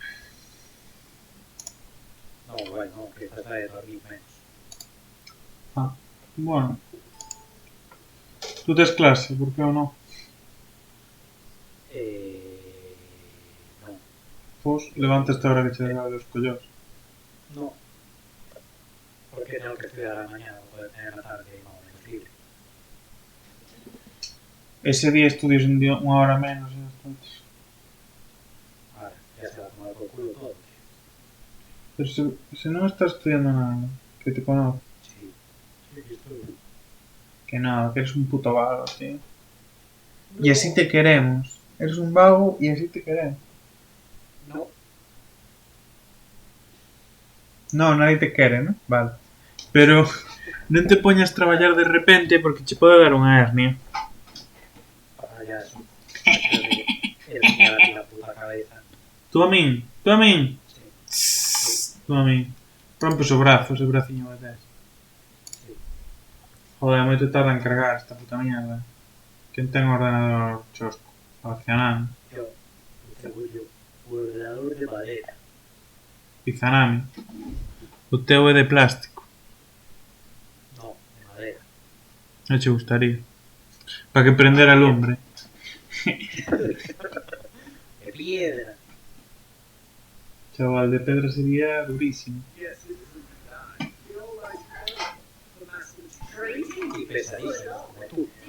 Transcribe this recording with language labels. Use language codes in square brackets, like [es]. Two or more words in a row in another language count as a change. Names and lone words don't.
[es] No, bueno, que estás a dormir menos. Ah, bueno. [gl] Tú tes clase, por que ou non? [es] No. [gl] Pois, levanta esta hora que che dá dos collóns. [es] No, porque tengo que estudiar a la mañana, no puedo tener la tarde más o menos libre. [gl] Ese día estudias unha hora menos e está. [es] Ahora, ya se va a tomar por culo todo. [gl] Pero se non estás estudiando nada, [es] que te conozco. Sí, sí, aquí estoy. Que nada, que eres un puto vago, tío. Y así No, te queremos. Eres un vago y así te queremos. no. No, nadie te quere, ¿no? Vale. [gl] Pero non te poñas a traballar de repente porque che pode dar unha hernia. [es] Payaso. Métete hernia a la puta cabeza. [gl] Tú a min. [es] Sí, sí, [gl] Tú a min. Rompes o brazo, ese braciño que tes. [es] sí. [gl] Joder, moito tarda en cargar [es] esta puta mierda. [gl] Quen ten ordenador chosco? Accionando. [es] Yo tengo yo ordenador de madera. [gl] Pizanami. O teu é de plástico. [es] No, de madera. [gl] Non che gustaría. Para que prendera [es] Piedra. [gl] lumbre. [es] De piedra. [gl] Chaval, de pedra sería durísimo. [es] Y pesadísimo, como tú.